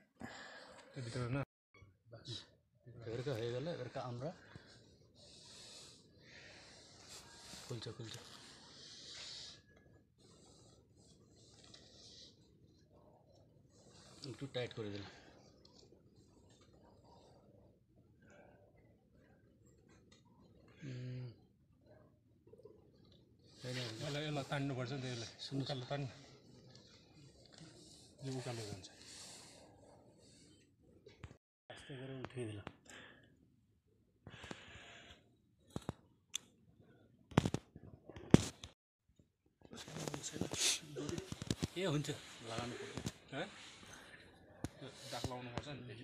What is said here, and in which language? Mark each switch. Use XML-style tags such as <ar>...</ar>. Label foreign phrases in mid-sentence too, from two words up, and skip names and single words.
<bn>এবারকে হয়ে গেলে এবারকে আমরা খুলছে একটু টাইট করে দিলাম।</bn> <ne>यसलाई तान्नुपर्छ नि, यसलाई उकालो तान्न, यो उकालो जान्छ।</ne> <bn>আস্তে করে উঠিয়ে দিলাম।</bn> <ne>ए हुन्छ लगाउनु पर्छ, है त्यो दाग लाउनुपर्छ नि फेरि।</ne>